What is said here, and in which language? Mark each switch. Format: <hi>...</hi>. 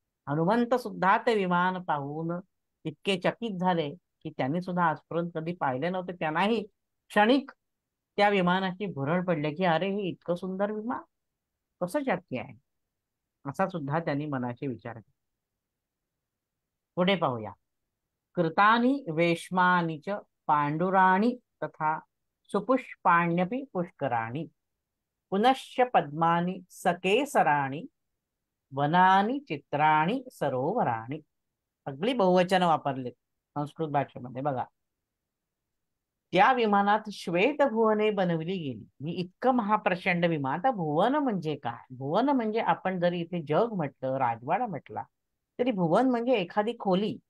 <mr>हनुमंत सुद्धा ते विमान पाहून इतके चकित झाले की त्यांनी सुद्धा आजपर्यंत कधी पाहिले नव्हते. त्यांनाही क्षणिक त्या विमानाची भुरळ पडले की अरे हे इतकं सुंदर विमान कसं शक्य आहे, असा सुद्धा त्यांनी मनाशी विचार केला. पुढे पाहूया.</mr> <sa>कृतानि वेश्मानि च पांडुराणि तथा सुपुष्पाण्यपि पुष्कराणि पुनश्च पद्मानि सकेसराणि वनानि चित्राणि सरोवराणि.</sa> <mr>सगळी बहुवचन वापरलेत संस्कृत भाषेमध्ये बघा. त्या विमानात श्वेत भुवने बनवली गेली. ही इतकं महाप्रचंड विमान. आता भुवन म्हणजे काय? भुवन म्हणजे आपण जरी इथे जग म्हटलं, राजवाडा म्हटला, तरी भुवन म्हणजे एखादी खोली.</mr>